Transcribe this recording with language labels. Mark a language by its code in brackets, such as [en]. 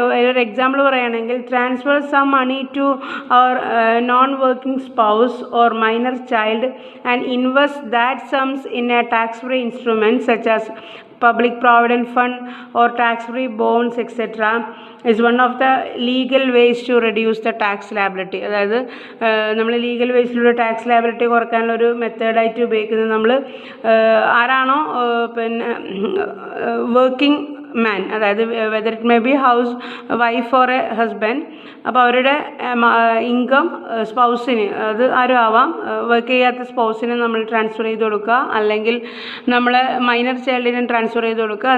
[ml] ഒരു എക്സാമ്പിൾ പറയുകയാണെങ്കിൽ, [en] Transfer some money to our non working spouse or minor child and invest that sums in a tax free instrument such as public provident fund or tax free bonds etc. is one of the legal ways to reduce the tax liability. [ml] അതായത് നമ്മൾ legal വേസിലൂടെ tax liability കുറക്കാനുള്ള ഒരു മെത്തേഡായിട്ട് ഉപയോഗിക്കുന്നത് നമ്മൾ ആരാണോ പിന്നെ working മാൻ, അതായത് [en] whether it may be house wife or a husband, [ml] അപ്പോൾ അവരുടെ ഇൻകം സ്പൗസിന്, അത് ആരും ആവാം, വർക്ക് ചെയ്യാത്ത സ്പൗസിന് നമ്മൾ ട്രാൻസ്ഫർ ചെയ്ത് കൊടുക്കുക, അല്ലെങ്കിൽ നമ്മൾ മൈനർ ചൈൽഡിന് ട്രാൻസ്ഫർ ചെയ്ത് കൊടുക്കുക.